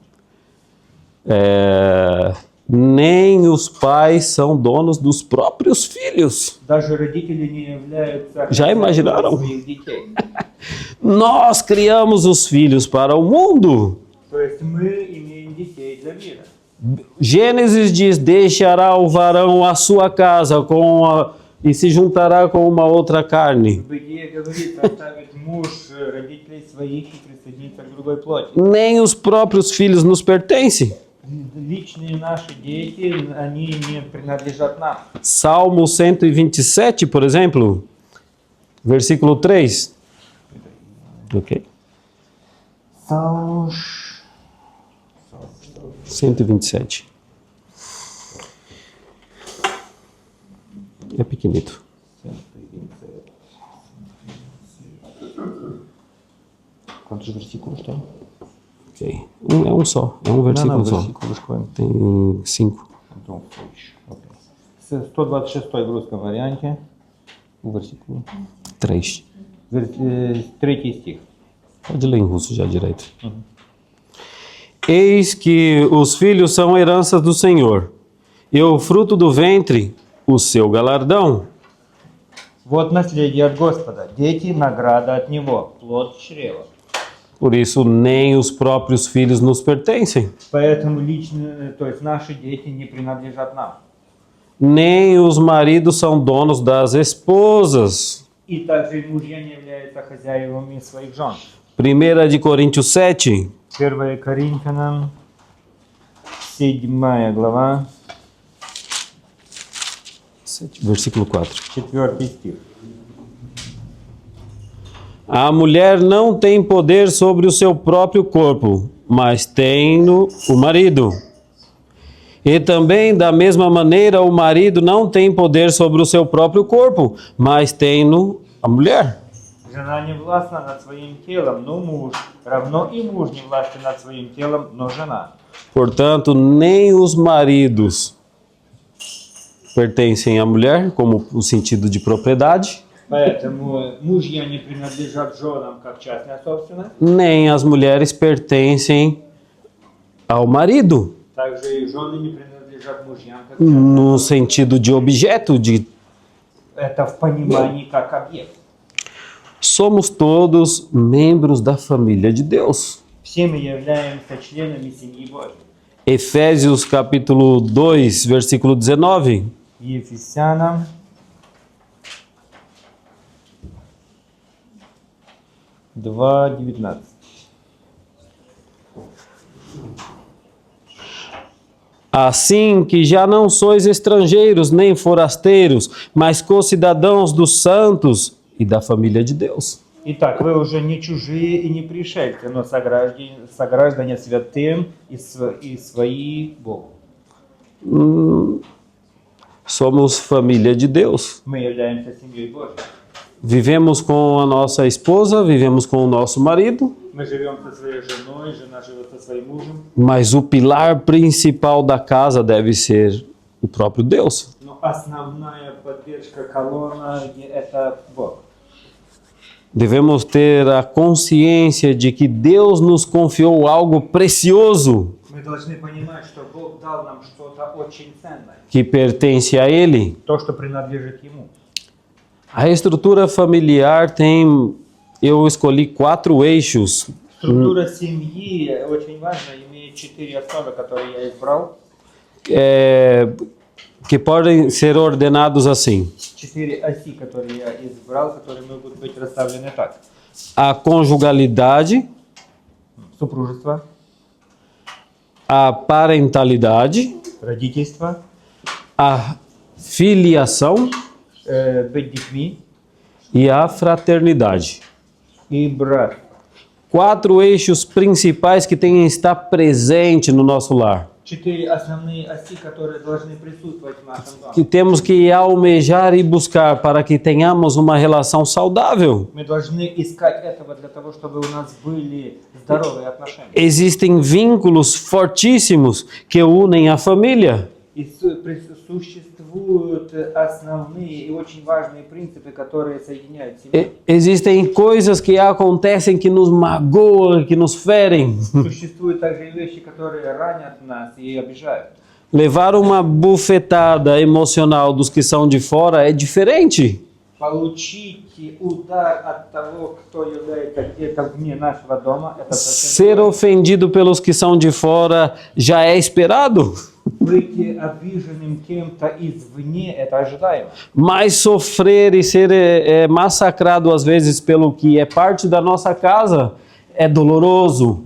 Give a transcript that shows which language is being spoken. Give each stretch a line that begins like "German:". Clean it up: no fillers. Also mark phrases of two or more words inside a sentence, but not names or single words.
Portuguese: Nem os pais são donos dos próprios filhos.
Russian: Даже родители не являются
Portuguese: Já imaginaram?
Russian: своих детей.
Portuguese: Nós criamos os filhos para o mundo.
Russian: То есть мы имеем детей для мира.
Portuguese: Gênesis diz: deixará o varão a sua casa e se juntará com uma outra carne.
Russian: В Бытие говорится, оставит муж родителей своих и присоединится к другой плоти.
Portuguese: Nem os próprios filhos nos pertencem.
Russian: Личные наши дети, они не принадлежат нам.
Portuguese: Salmo 127, por exemplo, versículo 3. Ok. Salmos 127. É pequenito. Quantos versículos tem? Ok. É um só. É um versículo só. versículos quantos? Tem 5. Então,
Russian: okay. 126 в русском варианте.
Portuguese: Versículo 3.
Russian: Третий стих.
Portuguese: Pode ler em russo já direito. Eis que os filhos são heranças do Senhor, e o fruto do ventre, o seu galardão.
Russian: Вот наследие от Господа, дети награда от Него, плод чрева.
Portuguese: Por isso, nem os próprios filhos nos pertencem,
Russian: Поэтому лично, то есть наши дети не принадлежат нам.
Portuguese: nem os maridos são donos das esposas.
Russian: И также и мужья не являются хозяевами своих жен.
Portuguese: 1 de Coríntios 7,
Russian: 1 Коринфянам, 7 глава,
Portuguese: versículo 4.
Russian: 4 стих.
Portuguese: A mulher não tem poder sobre o seu próprio corpo, mas tem-no o marido. E também, da mesma maneira, o marido não tem poder sobre o seu próprio corpo, mas tem-no a mulher.
Russian: Жена не властна над своим телом, но муж. Равно и муж не властен над своим телом, но жена.
Portuguese: Portanto, nem os maridos pertencem à mulher, como o sentido de propriedade,
Russian: Поэтому мужья не принадлежат женам как частная собственность.
Portuguese: nem as mulheres pertencem ao marido,
Russian: Также и жены не принадлежат мужьям как
Portuguese: no sentido de objeto, de
Russian: это в понимании как объект.
Portuguese: somos todos membros da família de Deus.
Russian: Все мы являемся членами семьи Божьей.
Portuguese: Efésios capítulo 2, versículo 19.
Russian: Ефесянам 2:19.
Portuguese: Assim que já não sois estrangeiros nem forasteiros, mas co-cidadãos dos santos e da família de Deus.
Russian: Итак, вы уже не чужие и не пришельцы, но сограждане святым и свои Богу.
Portuguese: Somos família de Deus.
Russian: Мы являемся семьей Божьей.
Portuguese: Vivemos com a nossa esposa, vivemos com o nosso marido,
Russian: Мы живем со своей женой, жена живет со своим мужем.
Portuguese: mas o pilar principal da casa deve ser o próprio Deus.
Russian: Но основная поддержка колонна – это Бог.
Portuguese: Devemos ter a consciência de que Deus nos confiou algo precioso
Russian: Мы должны понимать, что Бог дал нам что-то очень ценное,
Portuguese: que pertence a Ele.
Russian: то, что принадлежит Ему.
Portuguese: A estrutura familiar tem, eu escolhi 4 eixos.
Russian: Структура семьи очень важна, имеет 4 основы, которые я избрал.
Portuguese: que podem ser ordenados assim:
Russian: 4 оси, которые я избрал, которые могут быть расставлены так.
Portuguese: a conjugalidade,
Russian: Супружество,
Portuguese: a parentalidade,
Russian: родительство,
Portuguese: a filiação
Russian: быть детьми
Portuguese: e a fraternidade.
Russian: и брат.
Portuguese: 4 eixos principais que têm que estar presente no nosso lar,
Russian: 4 основные оси, которые должны присутствовать в нашем доме.
Portuguese: que temos que almejar e buscar para que tenhamos uma relação saudável.
Russian: Мы должны искать этого для того, чтобы у нас были здоровые отношения.
Portuguese: Existem vínculos fortíssimos que unem a família.
Russian: И существуют основные и очень важные принципы, которые соединяют семью.
Portuguese: Existem coisas que acontecem que nos magoam, que nos ferem.
Russian: Существуют также и вещи, которые ранят нас и обижают.
Portuguese: Levar uma bufetada emocional dos que são de fora é diferente.
Russian: Получить удар от того, кто является где-то вне нашего дома, это совсем
Portuguese: Ser ofendido pelos que são de fora já é esperado.
Russian: быть обиженным кем-то извне, это ожидаемо.
Portuguese: Mas sofrer e ser massacrado às vezes pelo que é parte da nossa casa é doloroso.